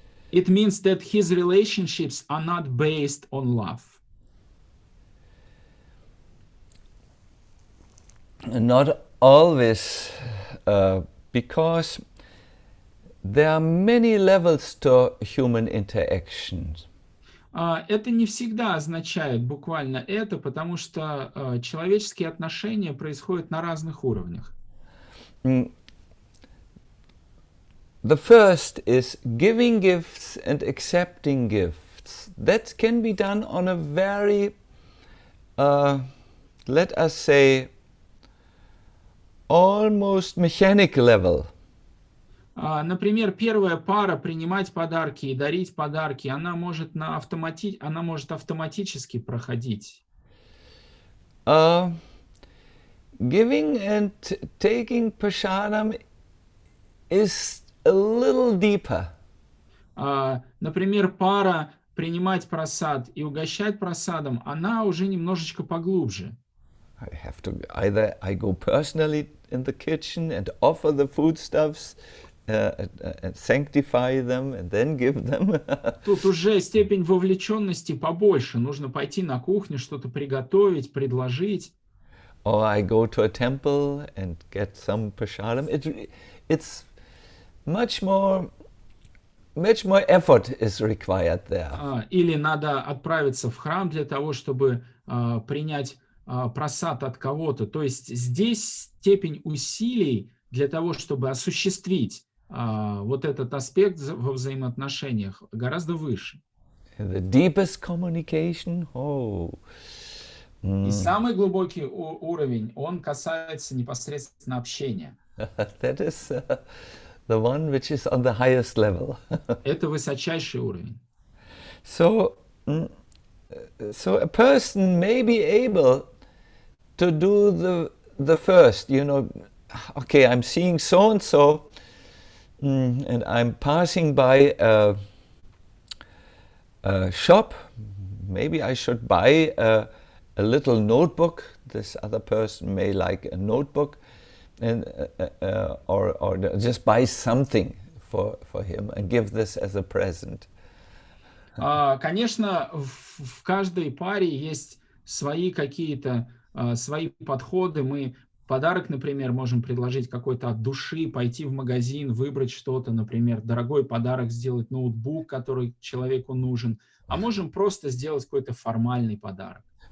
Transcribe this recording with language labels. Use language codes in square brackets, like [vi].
[en] It means that his relationships are not based on love. Not always, because there are many levels to human interactions. [ru] Это не всегда означает буквально это, потому что человеческие отношения происходят на разных уровнях. [en] The first is giving gifts and accepting gifts. That can be done on a very, let us say, almost mechanical level. [ru] Например, первая пара принимать подарки и дарить подарки, она может автоматически проходить. [en] Giving and taking prasadam is a little deeper. [ru] Например, пара принимать прасад и угощать прасадом, она уже немножечко поглубже. [en] I have to either I go personally in the kitchen and offer the foodstuffs sanctify them and then give them. [ru] Тут уже степень вовлеченности побольше. Нужно пойти на кухню, что-то приготовить, предложить. [en] Or I go to a temple and get some prasadam. It's much more effort is required there. [ru] Или надо отправиться в храм для того, чтобы принять просад от кого-то. То есть здесь степень усилий для того, чтобы осуществить вот этот аспект во взаимоотношениях гораздо выше. [en] The deepest communication, [ru] И самый глубокий уровень, он касается непосредственно общения. [en] That is the one which is on the highest level. [ru] Это высочайший уровень. [en] So a person may be able to do the first, okay, I'm seeing so-and-so, and I'm passing by a shop. Maybe I should buy a little notebook. This other person may like a notebook, and or just buy something for him and give this as a present. [ru] Конечно, в каждой паре есть свои какие-то свои подходы. Мы подарок, например, можем предложить какой-то от души, пойти в магазин, выбрать что-то, например, дорогой подарок, сделать ноутбук, который человеку нужен, а можем просто сделать какой-то формальный подарок.